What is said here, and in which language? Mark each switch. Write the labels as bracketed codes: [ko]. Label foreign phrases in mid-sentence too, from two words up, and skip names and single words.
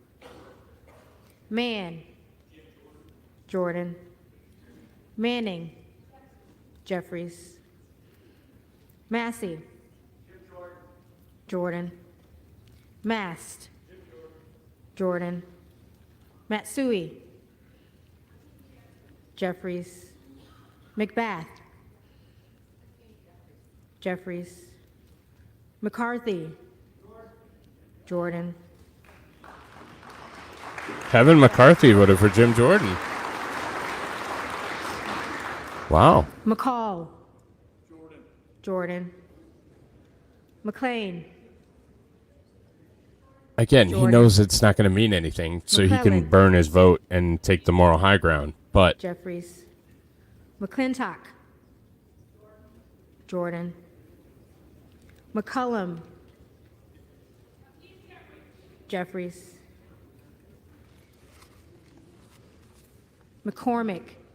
[en] Mann. Jordan. Manning. Jeffries. Massey. Jordan. Mast. Jordan. Matsui. Jeffries. McBath. Jeffries. McCarthy. Jordan. Kevin McCarthy voted for Jim Jordan. Wow. McCall. Jordan. McLean. Again, he Jordan. knows it's not going to mean anything, so he can McClellan. burn his vote and take the moral high ground. But Jeffries. McClintock. Jordan. McCullum. Jeffries. McCormick.